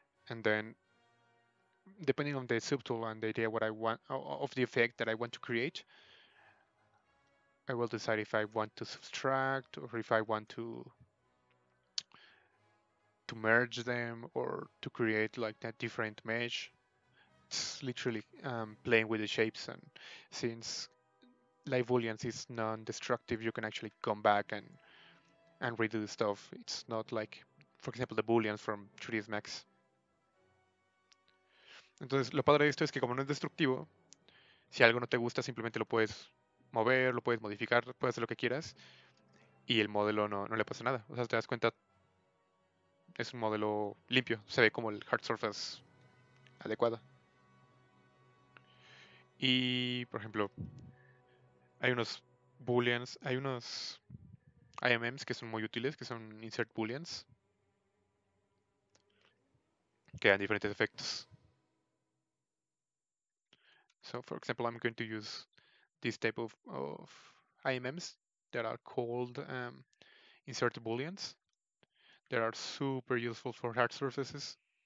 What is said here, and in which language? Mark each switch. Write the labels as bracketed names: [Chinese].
[English] And then depending on the subtool and the idea what I want of the effect that I want to create, I will decide if I want to subtract or if I want to merge them or to create like that different mesh. It's literally playing with the shapes, and since live booleans is non-destructive, you can actually come back and redo the stuff. It's not like, for example, the booleans from 3ds Max. [Spanish] Entonces, lo padre de esto es que como no es destructivo, si algo no te gusta, simplemente lo puedes mover, lo puedes modificar, puedes hacer lo que quieras y el modelo no le pasa nada. O sea, te das cuenta, es un modelo limpio, se ve como el hard surface adecuado. Y, por ejemplo, hay unos booleans, hay unos IMMs que son muy útiles, que son insert booleans, que dan diferentes efectos. [English] So, for example, I'm going to use this type of IMMs that are called insert booleans. They are super useful for hard surfaces.